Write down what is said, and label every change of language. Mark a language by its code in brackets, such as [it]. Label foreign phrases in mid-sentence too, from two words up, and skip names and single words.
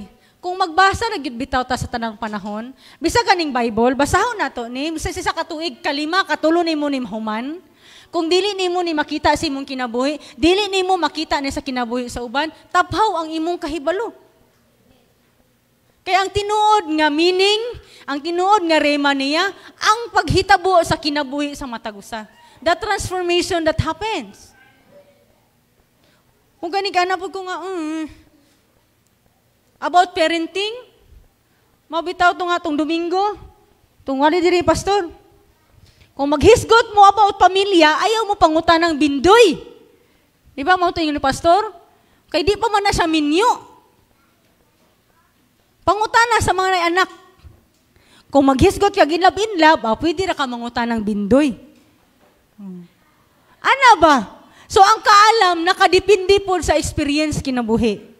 [ceb] Kung magbasa na gyud bitaw ta sa tanang panahon, bisa kaning Bible, basahon nato ni, sa katuig, 5, katulo nimo ni mahuman. Kung dili nimo ni makita sa imong kinabuhi, dili nimo makita ni sa kinabuhi sa uban, taphaw ang imong kahibalo. Kaya ang tinuod nga meaning, ang tinuod nga rema niya, ang paghitabo sa kinabuhi sa matag usa. [en] The transformation that happens. [ceb] Kung gani ka na po ko nga, [en] about parenting, [ceb] mabitaw ito nga itong Domingo, itong wali diri, pastor. Kung maghisgot mo about pamilya, ayaw mo pangutan ng bindoy. Di ba mo ito yung pastor? Kaya di pa man na siya minyo. Pangutan na sa mga anak. Kung maghisgot ka ginlab-inlab, pwede na ka mangutan ng bindoy. Ano ba? So, ang kaalam, nakadipindi po sa experience kinabuhi.